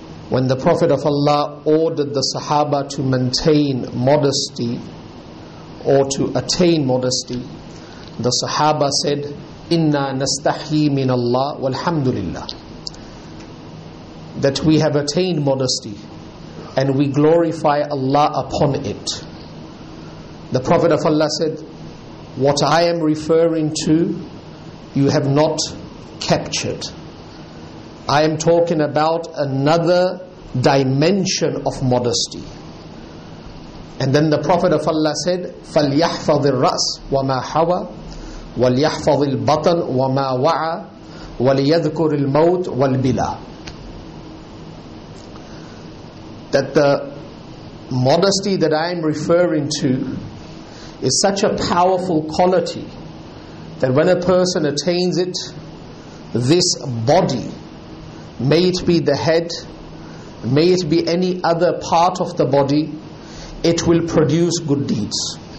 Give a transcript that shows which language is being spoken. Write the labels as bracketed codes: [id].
[en] When the Prophet of Allah ordered the Sahaba to maintain modesty or to attain modesty, the Sahaba said, [ar] Inna nastahyi min Allah walhamdulillah, [en] that we have attained modesty and we glorify Allah upon it. The Prophet of Allah said, what I am referring to, you have not captured. I am talking about another dimension of modesty. [ar] And then the Prophet of Allah said, فَلْيَحْفَظِ الرَّأْسِ وَمَا حَوَى وَلْيَحْفَظِ الْبَطَنِ وَمَا وَعَى وَلْيَذْكُرِ الْمَوْتِ وَالْبِلَى. [en] That the modesty that I am referring to is such a powerful quality that when a person attains it, this body, may it be the head, may it be any other part of the body, it will produce good deeds.